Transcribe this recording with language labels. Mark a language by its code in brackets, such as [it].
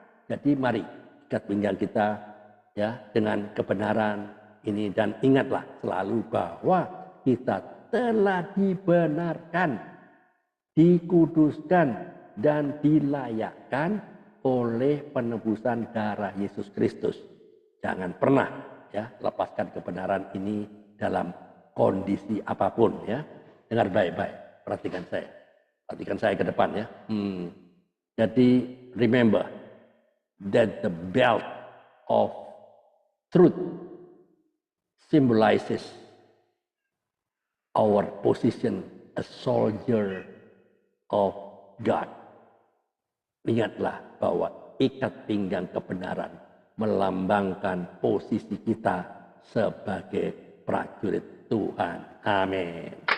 [id] Jadi mari ikat pinggang kita ya dengan kebenaran ini dan ingatlah selalu bahwa kita telah dibenarkan, dikuduskan, dan dilayakkan oleh penebusan darah Yesus Kristus. Jangan pernah ya lepaskan kebenaran ini dalam kondisi apapun ya. Dengar baik-baik, perhatikan saya ke depan ya. Jadi [en] remember that the belt of Truth symbolizes our position as soldier of God. [id] Ingatlah bahwa ikat pinggang kebenaran melambangkan posisi kita sebagai prajurit Tuhan. Amin.